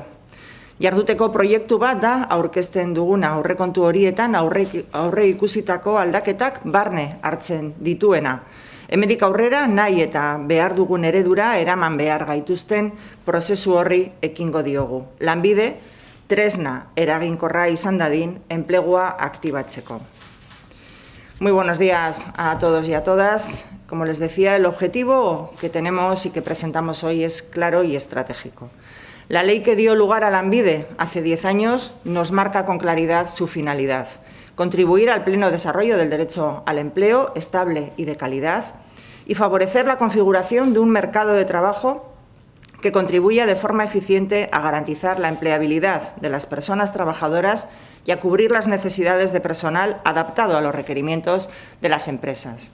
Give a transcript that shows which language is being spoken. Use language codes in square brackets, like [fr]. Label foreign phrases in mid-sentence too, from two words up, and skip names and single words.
[eu] Jarduteko proiektu bat da aurkezten duguna aurrekontu horietan aurre ikusitako aldaketak barne hartzen dituena. Hemendik aurrera nahi eta behar dugun eredura eraman behar gaituzten prozesu horri ekingo diogu. Lanbide, tresna eraginkorra izan dadin enplegua aktibatzeko. [es] Muy buenos días a todos y a todas. Como les decía, el objetivo que tenemos y que presentamos hoy es claro y estratégico. La ley que dio lugar a Lanbide hace 10 años nos marca con claridad su finalidad: contribuir al pleno desarrollo del derecho al empleo estable y de calidad y favorecer la configuración de un mercado de trabajo que contribuya de forma eficiente a garantizar la empleabilidad de las personas trabajadoras y a cubrir las necesidades de personal adaptado a los requerimientos de las empresas.